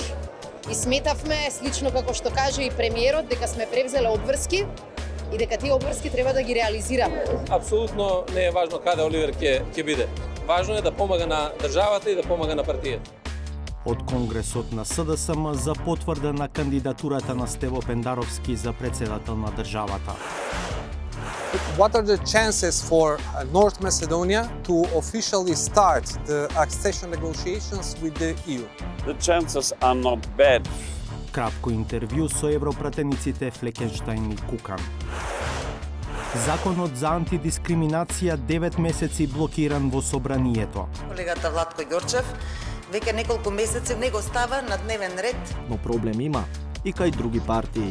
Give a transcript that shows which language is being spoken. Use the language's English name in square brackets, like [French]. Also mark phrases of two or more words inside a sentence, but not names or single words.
[Macedonian] И сметавме, слично како што каже и премиерот, дека сме превзеле обврски и дека тие обврски треба да ги реализираме. Апсолутно не е важно каде Оливер ќе биде. Важно е да помага на државата и да помага на партијата. Од Конгресот на СДСМ за потврда на кандидатурата на Стево Пендаровски за председател на државата. [English] What are the chances for North Macedonia to officially start the accession negotiations with the EU? The chances are not bad. [Macedonian] Кратко интервју со европратениците Флекенштајн и Кукан. Законот за антидискриминација 9 месеци блокиран во собранието. Колегата Владко Ѓорчев веќе неколку месеци не го става на дневен ред. Но проблем има и кај други партии.